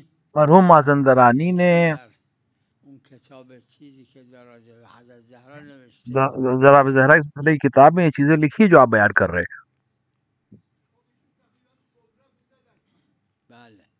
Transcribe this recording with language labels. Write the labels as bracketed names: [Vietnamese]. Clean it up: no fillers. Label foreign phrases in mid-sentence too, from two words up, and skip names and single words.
[Urdu] مرحوم مازندرانی نے [Persian] در اون کتاب چیزی که در راجع به حضرت زهرا نوشته، [Urdu] ذرا زہرا کی سلسلے کی کتاب میں یہ چیزیں لکھی جو آپ بیان کر رہے ہیں. [Persian] بله